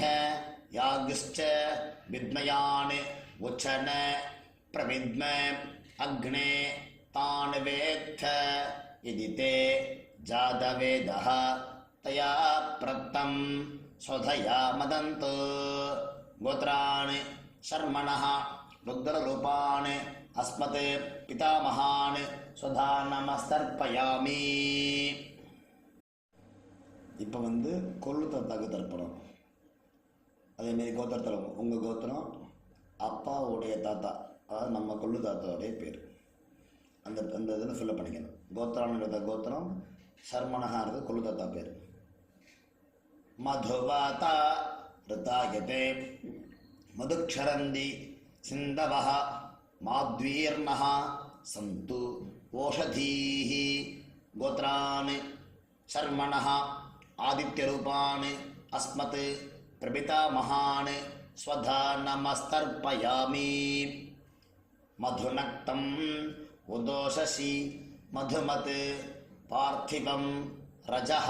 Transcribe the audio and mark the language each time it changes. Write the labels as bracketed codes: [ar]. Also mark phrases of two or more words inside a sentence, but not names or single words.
[sa] यागश्च विद्मयान् उचन प्रविद्म अग्ने तान् वेत्थ यदि ते जातवेदः तया प्रक्तं स्वधया मदन्तु गोत्रान् शर्मणः रुद्ररूपान् अस्मत् पितामहान् स्वधा नमस्तर्पयामि. [ta] இப்போ வந்து கொள்ளு தாத்தாக்கு தர்ப்பணம். அதேமாரி கோத்திரத்தில் உங்கள் கோத்திரம் அப்பாவுடைய தாத்தா, அதாவது நம்ம கொள்ளு தாத்தாவுடைய பேர் அந்த அந்த இதில் ஃபில்லப் பண்ணிக்கணும். கோத்திரான்கிறத கோத்திரம், சர்மனகாங்கிறது கொள்ளு தாத்தா பேர். [sa] मधुवाता ऋतायते मधुक्षरन्ति सिन्धवः माध्वीर्नः सन्तु ओषधीः गोत्रान् शर्मणः आदित्यरूपान् अस्मत् प्रपितामहान् स्वधा नमस्तर्पयामि मधुनक्तं उदोषसि मधुमत् पार्थिवं रजः